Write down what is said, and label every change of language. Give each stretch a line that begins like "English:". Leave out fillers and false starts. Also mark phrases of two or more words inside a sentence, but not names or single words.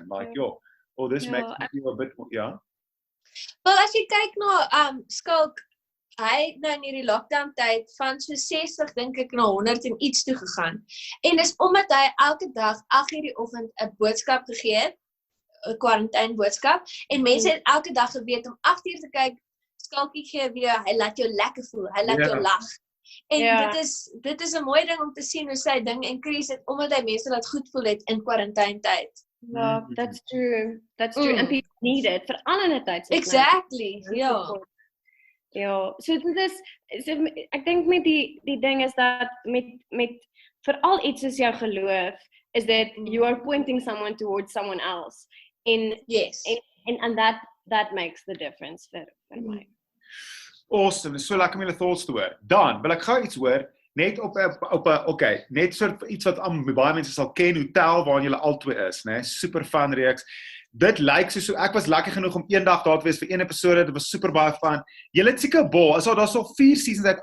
English: Like, or this makes me feel a bit more,
Afrikaans: Wel, as jy kyk na Skulk, hy nou in hierdie lockdown tyd van so 60 dink ek na 100 en iets toe gegaan. En dis omdat hy elke dag 8:00 die oggend 'n boodskap gegee het, 'n quarantine boodskap en mense het elke dag geweet om 8:00 te kyk, Skulkie gee weer, hy laat jou lekker voel, hy laat jou lag. En dit is 'n mooi ding om te sien hoe sy ding increase het omdat hy mense laat goed voel het in quarantine tyd. Ja,
English: that's true. And people need it
Afrikaans: vir al in 'n tyd.
English: Exactly.
Afrikaans: Ja, so dit is ek dink met die ding is dat met veral iets soos jou geloof
English: is that you are pointing someone towards someone else and that makes the difference
Afrikaans: vir my. Awesome, dis so lekker om julle thoughts te hoor. Dan wil ek gou iets hoor net op 'n net soort iets wat baie mense sal ken, Hotel waarin julle albei is, né?
English: Super fun
Afrikaans: reeks. Dit lyk so ek was lekker genoeg om eendag daar te wees vir een episode. Dit was super baie fun. Julle het seker bol. Daar's al 4 seasons uit.